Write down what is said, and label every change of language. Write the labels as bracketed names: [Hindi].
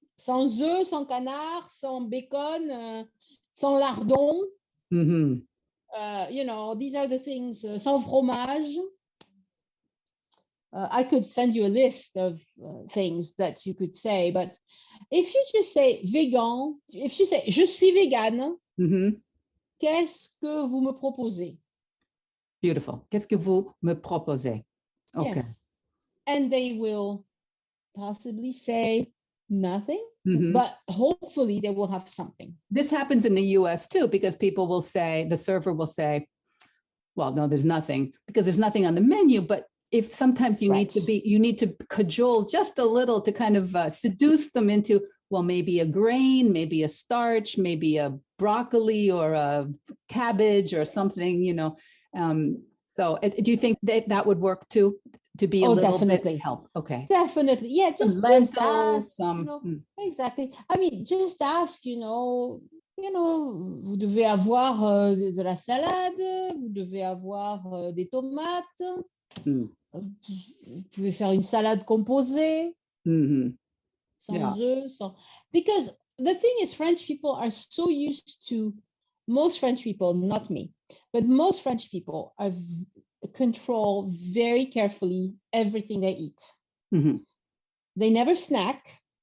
[French] Sans œufs, sans canard, sans bacon, sans lardon. Mm-hmm. [English] These are the things, [French] sans fromage. [English] I could send you a list of things that you could say, but if you just say vegan, if you say [French] je suis végane, [English] mm-hmm. [French] Qu'est-ce que vous me proposez? [English] Beautiful. [French] Qu'est-ce que vous me proposez? [English] Okay. Yes. And they will possibly say nothing, mm-hmm. but hopefully they will have something. This happens in the US too, because people will say, the server will say, well, no, there's nothing, because there's nothing on the menu. But if sometimes you need to cajole just a little to kind of seduce them into, well, maybe a grain, maybe a starch, maybe a broccoli or a cabbage or something, so do you think that would work too? To be a little definitely. Bit help. Okay. Definitely. Yeah. Just ask, exactly. I mean, just ask, [French] vous devez avoir de la salade, vous devez avoir des tomates, Mm. vous pouvez faire une salade composée, Mm-hmm. Yeah. sans œufs, sans... [English] Because the thing is, French people are so used to, most French people, not me, but most French people control very carefully everything they eat. Mm-hmm. They never snack.